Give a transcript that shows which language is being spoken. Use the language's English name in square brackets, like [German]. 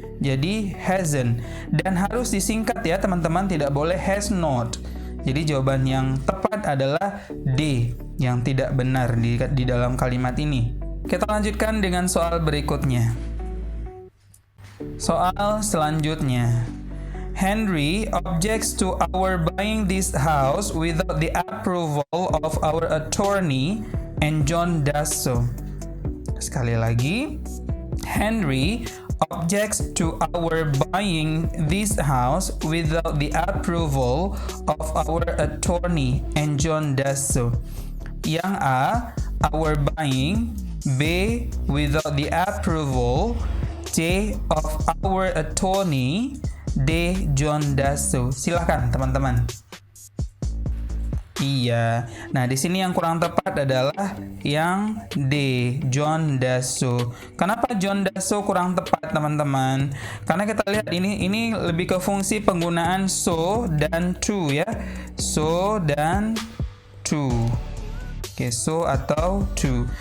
[Indonesian] Jadi hasn't. Dan harus disingkat ya, teman-teman, tidak boleh has not. Jadi jawaban yang tepat adalah D, yang tidak benar di dalam kalimat ini. Kita lanjutkan dengan soal berikutnya. Soal selanjutnya. [English] Henry objects to our buying this house without the approval of our attorney and John does so. [Indonesian] Sekali lagi. [English] Henry objects to our buying this house without the approval of our attorney and John does so. Yang A, our buying, B, without the approval, C, of our attorney, D, John does so. [Indonesian] Silakan teman-teman. Iya. Nah, di sini yang kurang tepat adalah yang D, [English] John does so. [Indonesian] Kenapa [English] John does so [Indonesian] kurang tepat, teman-teman? Karena kita lihat ini lebih ke fungsi penggunaan so dan to ya. So dan to. Oke, so atau to.